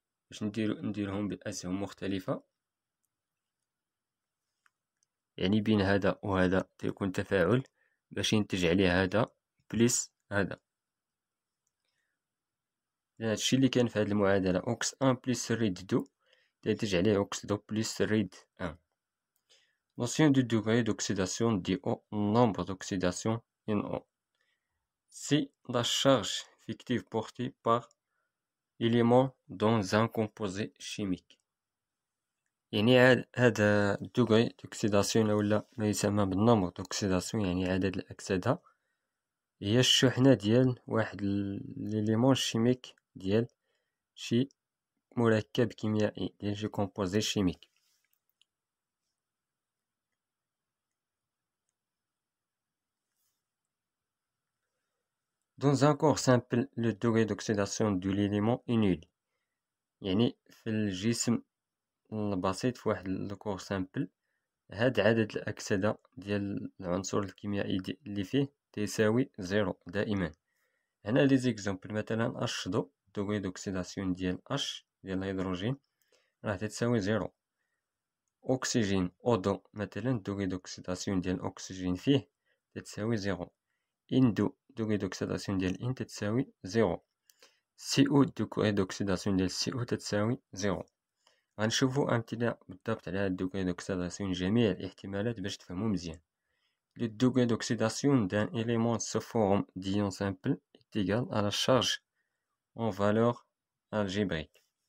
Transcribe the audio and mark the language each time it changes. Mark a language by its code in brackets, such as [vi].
[ar] باش نديرهم بأسهم مختلفة، يعني بين هذا و هذا تيكون تفاعل باش ينتج عليه هذا بلس هذا. هادشي اللي كان في هاد المعادلة أوكس أن بلس ريد دو تينتج عليه أوكس دو بلس ريد أن. [fr] Notion du degré d'oxydation dit au nombre d'oxydation NO. C'est la charge fictive portée par élément dans un composé chimique. [ar] يعني هذا الدوغري دوكسيداسيون ولا ما يسمى بالنومبر دوكسيداسيون، يعني عدد الأكسدة، هي الشحنة ديال واحد ليليمون شيميك ديال شي مركب كيميائي ديال شي كومبوزي شيميك. [fr] Dans un corps simple, le degré d'oxydation de l'élément est nul. [ar] يعني في الجسم البسيط في واحد الكور سامبل هاد عدد الأكسدة ديال العنصر الكيميائي اللي فيه تيساوي زيرو دائما. هنا لي زيكزامبل، مثلا H2 دوغري دوكسيداسيون ديال H ديال الهيدروجين راه تتساوي زيرو. أكسجين أودو مثلا الدوغي دوكسيداسيون ديال الأكسجين فيه تتساوي زيرو. إندو دوغي دوكسيداسيون ديال إن تتساوي زيرو. سي أو دوغي دوكسيداسيون ديال سي أو تتساوي زيرو. غنشوفو أمثلة بالضبط على هاد الدوغي دوكسيداسيون جميع الاحتمالات باش تفهمو مزيان. [fr] Le degré d'oxydation d'un élément sous forme d'ion simple est égal à la charge en valeur algébrique.